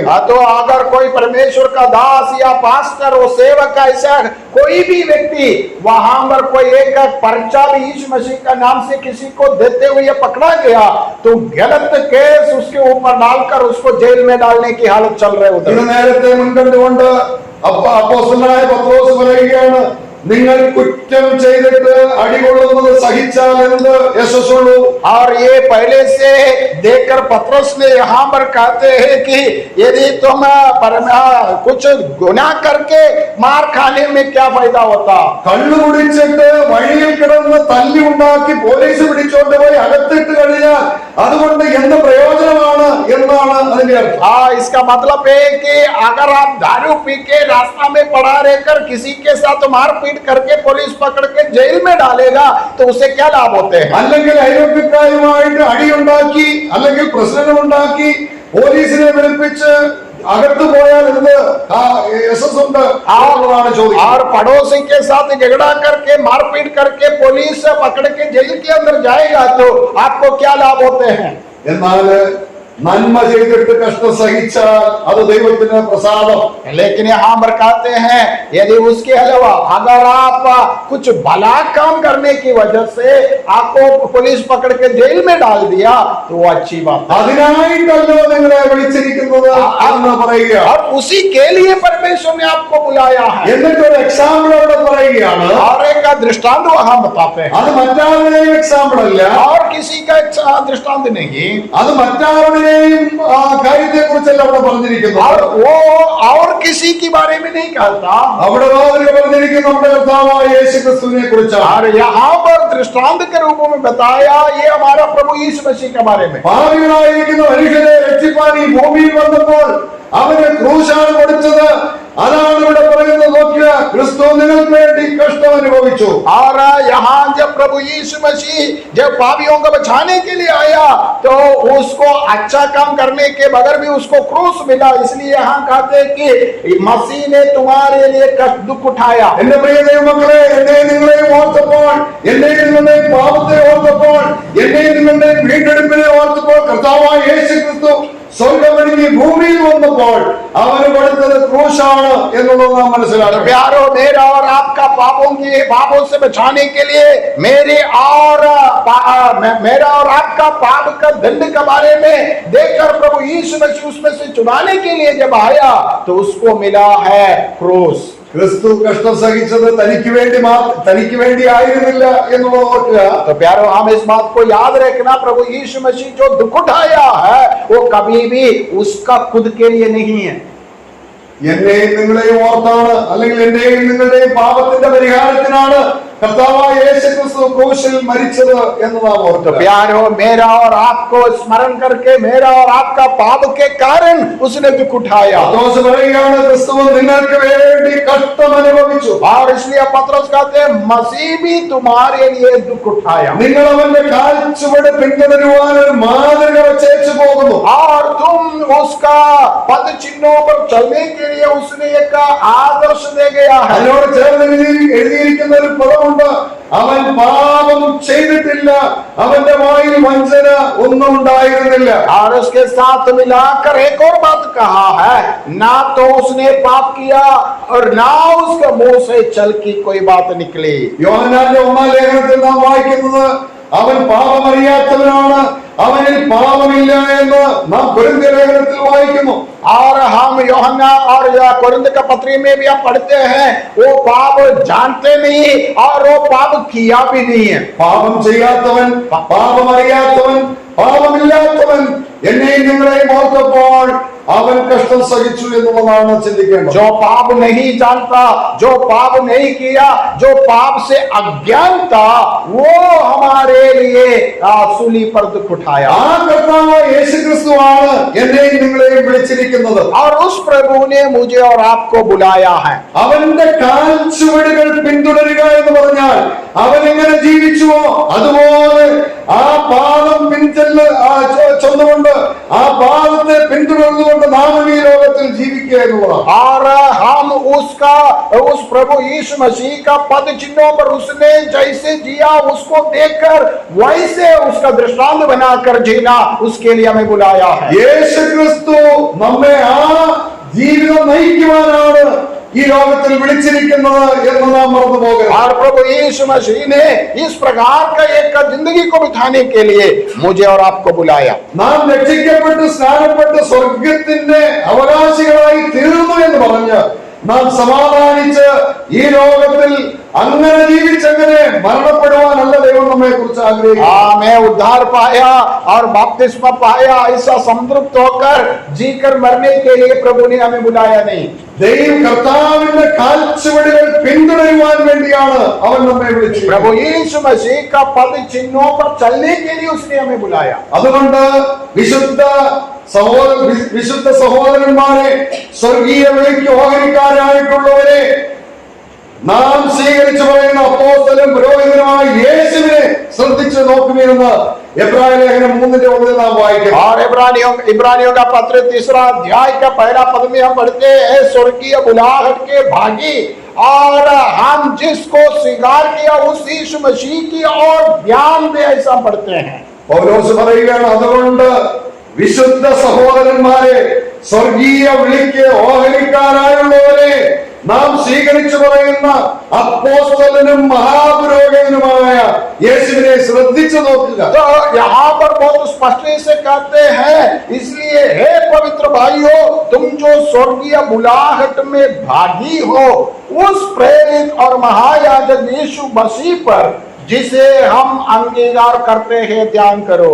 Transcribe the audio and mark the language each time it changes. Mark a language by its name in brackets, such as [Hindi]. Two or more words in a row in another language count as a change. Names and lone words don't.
[Hindi] तो अगर कोई परमेश्वर का दास या पास्टर और सेवक का ऐसा कोई भी व्यक्ति वहां पर कोई एक पर्चा भी यीशु मसीह का नाम से किसी को देते हुए पकड़ा गया तो गलत केस उसके ऊपर डालकर उसको जेल में डालने की हालत चल रहे उधर. [Malayalam] ഇത് നേരത്തെ മുൻകണ്ടുകൊണ്ട് അപ്പോസ്തലനായ പത്രോസ് പറയുകയാണ്, നിങ്ങൾ കുറ്റം ചെയ്തിട്ട് അടികൊള്ളുന്നത് സഹിച്ചാൽ എന്ത് യശസ്സുള്ളൂ. [Hindi] और ये पहले से देखकर पतरस ने यहाँ पर कहते हैं कि यदि तुम कुछ गुनाह करके मार खाने में क्या फायदा होता. [Malayalam] കള്ളു കുടിച്ചിട്ട് വഴിയിൽ കിടന്ന് തല്ലി ഉണ്ടാക്കി പോലീസ് പിടിച്ചോണ്ട് പോയി അകത്തിട്ട് കഴിഞ്ഞാൽ അതുകൊണ്ട് എന്ത് പ്രയോജനമാണ് എന്നാണ് അതിന്റെ അർത്ഥം. [Hindi] इसका मतलब है कि अगर आप दारू पी के रास्ता में पड़ा रहकर किसी के साथ मारपीट करके पुलिस पकड़ के जेल में डालेगा तो उसे क्या लाभ होते हैं. [Malayalam] അല്ലെങ്കിൽ അയൽവക്കക്കാരുമായിട്ട് അടിയുണ്ടാക്കി അല്ലെങ്കിൽ പ്രശ്നങ്ങളുണ്ടാക്കി പോലീസിനെ വിളിപ്പിച്ച് അകത്ത് പോയാൽ എന്ത് യശസ്സുണ്ട് ആണെന്നാണ് ചോദിക്കുന്നത്. [Hindi] और पड़ोसी के साथ झगड़ा करके मारपीट करके पुलिस पकड़ के जेल के अंदर जाएगा तो आपको क्या लाभ होते हैं. [Malayalam] എന്നാൽ നന്മ ചെയ്തിട്ട് കഷ്ടം സഹിച്ചാൽ അത് ദൈവത്തിന് പ്രസാദം. [Hindi] लेकिन यहाँ पर कहते हैं यदि उसके अलावा अगर आप कुछ भला काम करने की वजह से आपको पुलिस पकड़ के जेल में डाल दिया तो वो अच्छी बात है. [Malayalam] അതിനായിട്ടല്ലോ നിങ്ങളെ വിളിച്ചിരിക്കുന്നത് എന്ന് പറയുക. [Hindi] और उसी के लिए परमेश्वर ने आपको बुलाया है. [Malayalam] എന്നിട്ട് ഒരു എക്സാമ്പിൾ അവിടെ പറയുകയാണ്. [Hindi] और एक दृष्टांत वहां बताते हैं. [Malayalam] അത് മറ്റാരുടെയും എക്സാമ്പിൾ അല്ല, [Hindi] और किसी का दृष्टांत नहीं. [Malayalam] അത് മറ്റാരുടെയും കാര്യത്തെ കുറിച്ചല്ല അവിടെ പറഞ്ഞിരിക്കുന്നു. [Hindi] और वो और किसी के बारे में नहीं कहता. [Malayalam] അവിടെ പറഞ്ഞിരിക്കുന്നു നമ്മുടെ കർത്താവായ യേശു ക്രിസ്തുവിനെ കുറിച്ചാണ്. [Hindi] और यहाँ पर दृष्टांत के रूप में बताया ये हमारा प्रभु यीशु मसीह के बारे में. [Malayalam] പാപികളായിരിക്കുന്ന മനുഷ്യരെ രക്ഷിപ്പാൻ ഈ ഭൂമിയിൽ വന്നപ്പോൾ അവന് ക്രൂശാണ് കൊടുത്തത്. അതാണ് ഇവിടെ പറയുന്നത്. നോക്കുക, ക്രിസ്തു നിങ്ങൾക്ക് വേണ്ടി കഷ്ടം അനുഭവിച്ചു. [Hindi] और यहाँ जब प्रभु यीशु मसीह जब पापियों को बचाने के लिए आया तो उसको अच्छा काम करने के बगैर भी उसको क्रूस मिला. इसलिए यहाँ कहते हैं कि मसीह ने तुम्हारे लिए कष्ट दुख उठाया. [Malayalam] എന്റെ പ്രിയ ദൈവമക്കളെ, എന്നെയും നിങ്ങളെയും ഓർത്തപ്പോൾ, എന്നെയും നിങ്ങളുടെയും പാപത്തെ ഓർത്തപ്പോൾ, എന്നെയും നിങ്ങളുടെയും വീണ്ടെടുപ്പിനെ ഓർത്തപ്പോൾ കർത്താവായ യേശു ക്രിസ്തു സ്വർഗ്ഗമൊഴിഞ്ഞ് ഭൂമിയിൽ വന്നപ്പോൾ അവന് കൊടുത്തത് ക്രൂശാണ് എന്നുള്ളത് നാം മനസ്സിലാക്കണം. [Hindi] प्यारो, मेरा और आपका पापों से बचाने के लिए मेरा और आपका पाप का दंड के बारे में देखकर प्रभु यीशु मसीह उसमें से चुनाने के लिए जब आया तो उसको मिला है क्रूस. [Malayalam] ക്രിസ്തു കഷ്ടം സഹിച്ചത് തനിക്ക് വേണ്ടി ആയിരുന്നില്ല എന്നുള്ളത് ഓർക്കുക. [Hindi] तो प्यारो, हम इस बात को याद रखना, प्रभु यीशु मसीह जो दुख उठाया है वो कभी भी उसका खुद के लिए नहीं है. [Malayalam] എന്നെയും നിങ്ങളെയും ഓർത്താണ്, അല്ലെങ്കിൽ എന്റെയും നിങ്ങളുടെയും പാപത്തിന്റെ പരിഹാരത്തിനാണ് കർത്താവായ യേശു ക്രിസ്തു ക്രൂശിൽ മരിച്ചത് എന്ന് നാം ഓർക്കുക. [Hindi] प्यारो, मेरा और आपको स्मरण करके मेरा और आपका पाप के कारण उसने दुख उठाया. [Malayalam] പത്രോസ് പറയുകയാണ്, ക്രിസ്തു നിങ്ങൾക്ക് വേണ്ടി കഷ്ടം അനുഭവിച്ചു. [Hindi] और इसलिए पतरस कहते हैं मसीह भी तुम्हारे लिए दुख उठाया. [Malayalam] നിങ്ങൾ അവന്റെ കാൽച്ചുവട് പിന്തുടരുവാൻ ഒരു മാതൃക വെച്ചേച്ചു പോകുന്നു. [Hindi] और तुम उसका पद चिन्हों पर चलने के लिए उसने एक आदर्श दे गया है. [Malayalam] അതിനോട് ചേർന്ന് എഴുതിയിരിക്കുന്ന ഒരു പദമുണ്ട്, അവൻ പാപം ചെയ്തിട്ടില്ല, അവന്റെ വായിൽ വഞ്ചന ഒന്നും ഉണ്ടായിരുന്നില്ല. [Hindi] और उसके साथ मिलाकर एक और बात कहा है, ना तो उसने पाप किया और ना उसके मुंह से छल की कोई बात निकली. [Malayalam] യോഹന്നാന്റെ 1-ാം ലേഖനത്തിൽ നാം വായിക്കുന്നത് അവൻ പാപമറിയാത്തവനാണ്, അവനിൽ പാപമില്ല എന്ന് നാം കൊരിന്ത്യർ ലേഖനത്തിൽ വായിക്കുന്നു. [Hindi] और हम यूहन्ना और कोरिन्थ का पत्री में भी हम पढ़ते हैं वो पाप जानते नहीं और वो पाप किया भी नहीं है. [Malayalam] പാപം ചെയ്യാത്തവൻ, പാപമറിയാത്തവൻ, പാപമില്ലാത്തവൻ എന്നെയും നിങ്ങളെയും ഓർത്തപ്പോൾ അവൻ കഷ്ടം സഹിച്ചു എന്നുള്ളതാണ് ചിന്തിക്കേണ്ടത്. [Hindi] जो पाप नहीं जानता, जो पाप नहीं किया, जो पाप से अज्ञान था, वो हमारे लिए सूली पर दुख उठाया. [Malayalam] ആ കർത്താവായ യേശു ക്രിസ്തുവാണ് എന്നെയും നിങ്ങളെയും വിളിച്ചിരിക്കുന്നത്. [Hindi] और उस प्रभु ने मुझे और आपको बुलाया है. [Malayalam] അവന്റെ കാൽച്ചുവടുകൾ പിന്തുടരുക എന്ന് പറഞ്ഞാൽ അവൻ എങ്ങനെ ജീവിച്ചുവോ അതുപോലെ ആ പാദം ചൊന്നുകൊണ്ട് ആ പാദത്തെ പിന്തുടർന്നുകൊണ്ട് നാം ഈ ലോകത്തിൽ ജീവിക്കുക എന്നുള്ളതാണ്. [Hindi] और हम उसका उस प्रभु यीशु मसीह का पद चिन्हों पर उसने जैसे जिया उसको देखकर वैसे उसका दृष्टांत बनाकर जीना, उसके लिए हमें बुलाया है। [Malayalam] യേശു ക്രിസ്തു നമ്മെ ആ ജീവിതം നയിക്കുവാനാണ് ഈ ലോകത്തിൽ വിളിച്ചിരിക്കുന്നത് എന്ന് നാം മറന്നു പോകരുത്. [Hindi] और प्रभु यीशु मसीह ने इस प्रकार का एक जिंदगी को बिताने के लिए मुझे और आपको बुलाया। [Malayalam] നാം രക്ഷിക്കപ്പെട്ട് സ്നാനപ്പെട്ട് സ്വർഗത്തിന്റെ അവകാശികളായി തീർന്നു എന്ന് പറഞ്ഞ് നാം സമാധാനിച്ച് ഈ ലോകത്തിൽ അങ്ങനെ ജീവിച്ചങ്ങനെ മരണപ്പെടുവാനല്ല ദൈവം നമ്മെ കുറിച്ച് ആഗ്രഹിക്കുന്നു. [Hindi] मैं उद्धार पाया और बपतिस्मा पाया ऐसा संतृप्त होकर जीकर मरने के लिए प्रभु ने हमें बुलाया नहीं। [Malayalam] ദൈവം കർത്താവിന്റെ കാൽച്ചുവടുകൾ പിന്തുടരുവാൻ വേണ്ടിയാണ് അവൻ നമ്മെ വിളിച്ചത്. [Hindi] प्रभु यीशु मसीह का पद चिन्हों पर चलने के लिए उसने हमें बुलाया। [Malayalam] അതുകൊണ്ട് വിശുദ്ധ സഹോദരന്മാരെ, സ്വർഗീയ വിളിക്ക് ഓഹരിക്കാരായിട്ടുള്ളവരെ, നാം സ്വീകരിച്ചു പറയുന്ന അപ്പോസ്തലനും പുരോഹിതനുമായ യേശുവിനെ ശ്രദ്ധിച്ചു നോക്കുമെന്ന് എബ്രായ ലേഖനം 3:1 നാം വായിക്കുന്നു. [Hindi] और इब्रानियों का पत्र 3 अध्याय का पहला पद में हम पढ़ते हैं, स्वर्गीय बुलाहट के भागी और हम जिसको स्वीकार किया उस यीशु मसीह की और ध्यान दे, ऐसा पढ़ते हैं। [Malayalam] പൗലോസ് പറയുകയാണ്, അതുകൊണ്ട് വിശുദ്ധ സഹോദരന്മാരെ, സ്വർഗീയ വിളിക്ക് ഓഹരിക്കാരായുള്ളവരെ, നാം സ്വീകരിച്ചു പറയുന്ന അപ്പോസ്തലനും മഹാപുരോഹിതനുമായ യേശുവിനെ ശ്രദ്ധിച്ചു നോക്കുക. [Hindi] तो यहाँ पर बहुत स्पष्ट से कहते हैं, इसलिए हे पवित्र भाइयों, तुम जो स्वर्गीय बुलाहट में भागी हो, उस प्रेरित और महायाजक यीशु मसीह पर जिसे हम अंगीकार करते हैं ध्यान करो।